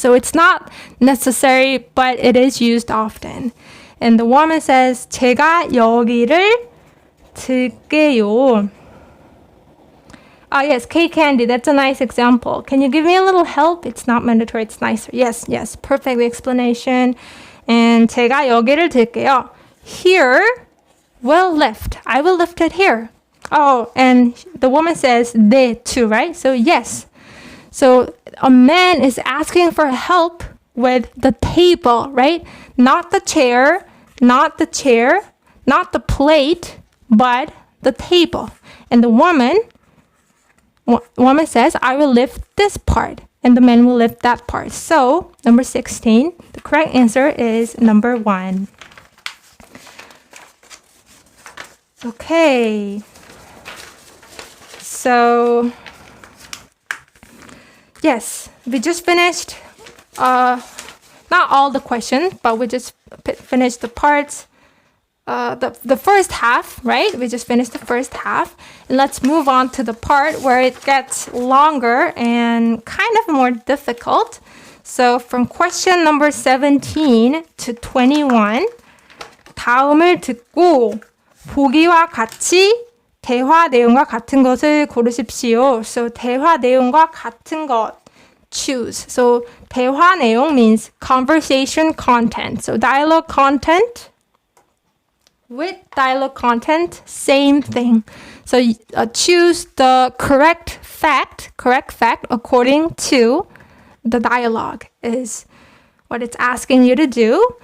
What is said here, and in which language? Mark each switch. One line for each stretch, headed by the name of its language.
English: So it's not necessary, but it is used often. And the woman says,
Korean: 제가 여기를 들게요.
English: Yes, cake candy. That's a nice example. Can you give me a little help? It's not mandatory. It's nicer. Yes, yes. Perfect explanation.
Korean: And 제가 여기를 들게요.
English: Here will lift. I will lift it here. Oh, and the woman says 네 too, right? So yes. So a man is asking for help with the table, right? Not the chair, not the plate, but the table. And the woman says, I will lift this part. And the man will lift that part. So, number 16, the correct answer is number 1. Okay. So, yes, we just finished, not all the questions, but we just finished the parts. The first half, right? We just finished the first half. And let's move on to the part where it gets longer and kind of more difficult. So from question number 17 to 21,
Korean: 다음을 듣고 보기와 같이 대화 내용과 같은 것을 고르십시오. So 대화 내용과 같은 것,
English: choose. So 대화 내용 means conversation content. So dialogue content with dialogue content, same thing. So choose the correct fact according to the dialogue is what it's asking you to do.